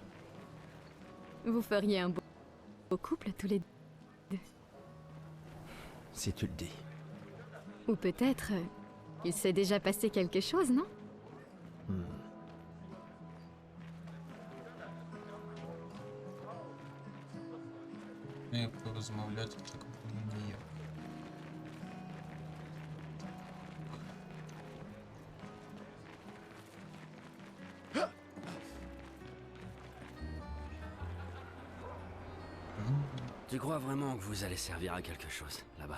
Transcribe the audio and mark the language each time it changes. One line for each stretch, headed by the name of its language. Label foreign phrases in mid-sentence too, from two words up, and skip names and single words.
French: Vous feriez un beau couple tous les deux. Si tu le dis. Ou peut-être il s'est déjà passé quelque chose, non?
Ukrainian: Порозмовляти в такому ніяк.
French: Tu crois vraiment que vous allez servir à quelque chose, là-bas?